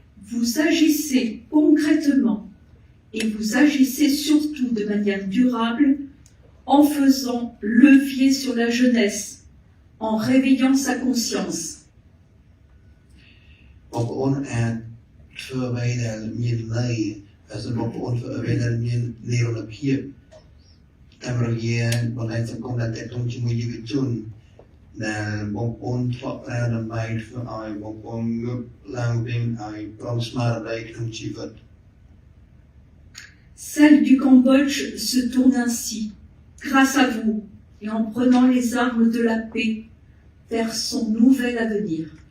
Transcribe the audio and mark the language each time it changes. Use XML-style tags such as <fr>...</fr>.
<fr>Vous agissez concrètement et vous agissez surtout de manière durable en faisant levier sur la jeunesse, en réveillant sa conscience.</fr> <km>បងប្អូនអាចធ្វើអ្វីដែលមានន័យហើយសូមបងប្អូនធ្វើអ្វីដែលមាននិរន្តរភាពតាមរយៈបណ្ដាញសង្គមដែលទាក់ទងជាមួយយុវជនដែលបងប្អូនធ្លាប់ប្រើដើម្បីធ្វើឲ្យបងប្អូនងើបឡើងវិញឲ្យព្រមស្មារតីក្នុងជីវិត</km> <fr>Celle du Cambodge se tourne ainsi, grâce à vous, et en prenant les armes de la paix vers son nouvel avenir.</fr>